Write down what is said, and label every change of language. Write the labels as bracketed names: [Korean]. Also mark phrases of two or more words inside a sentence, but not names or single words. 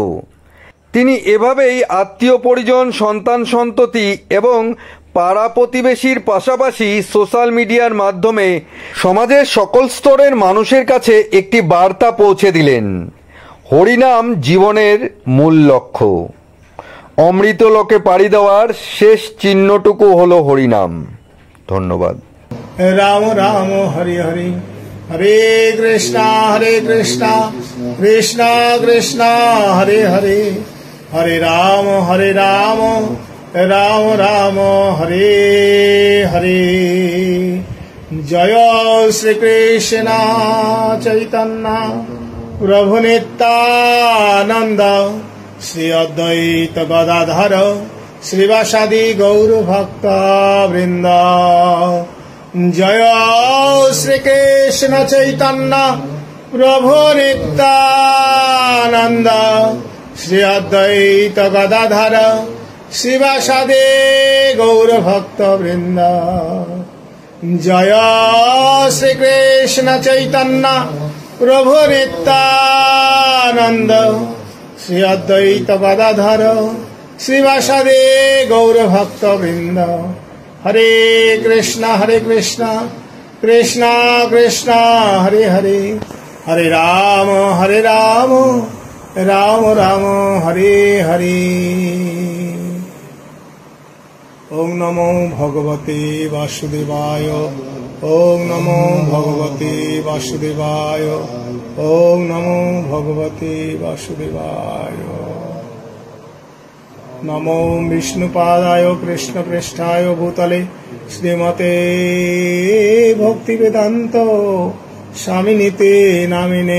[Bangla] তিনি এভাবেই আত্মীয় পরিজন, সন্তান সন্ততি এবং পাড়া প্রতিবেশীর পাশাপাশি সোশ্যাল মিডিয়ার মাধ্যমে সমাজের সকল স্তরের মানুষের কাছে একটি বার্তা পৌঁছে দিলেন। হরিনাম জীবনের মূল লক্ষ্য। অমৃত লোকে পাড়ি দেওয়ার শেষ চিহ্নটুকু হলো হরিনাম। ধন্যবাদ। [Sanskrit] राम राम हरे हरे हरे कृष्णा कृष्णा कृष्णा हरे हरे हरे राम राम राम हरे हरे। जय श्री कृष्ण चैतन्य प्रभु नित्यानंद श्री अद्वैत गदाधर श्रीवासादि गौर भक्त वृंद। जय श्री कृष्ण चैतन्य प्रभु नित्यानंद श्री अद्वैत गदाधर शिवासादि गौर भक्त वृंद। जय श्री कृष्ण चैतन्य प्रभु नित्यानंद श्री अद्वैत गदाधर शिवासादि गौर भक्त वृंद। हरे कृष्णा कृष्णा कृष्णा हरे हरे हरे राम राम राम हरे हरे। ओम नमो भगवते वासुदेवाय ओम नमो भगवते वासुदेवाय ओम नमो भगवते वासुदेवाय। नमो विष्णुपादाय कृष्णपृष्ठाय भूतले श्रीमते भक्तिवेदांत स्वामिनीते नामिने।